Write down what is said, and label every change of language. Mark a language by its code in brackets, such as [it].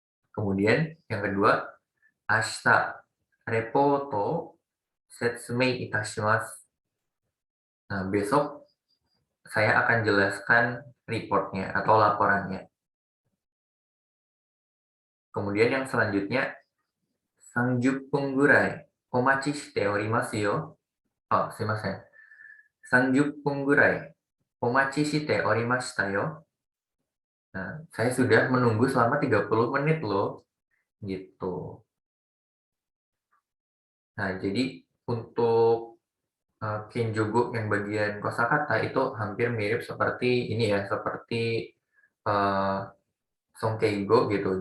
[id] Kemudian yang kedua, [ja] Ashita, repoto setsumei itashimasu. [id] Nah, besok saya akan jelaskan reportnya atau laporannya. Kemudian yang selanjutnya, [ja] 30分ぐらいお待ちしておりますよ。あ、すいません。 30分ぐらいお待ちしておりましたよ. [id] Nah, saya sudah menunggu selama 30 menit loh. Gitu. Nah, jadi untuk Kenjogo yang bagian kosakata itu hampir mirip seperti ini ya, seperti uh, Songkeigo gitu.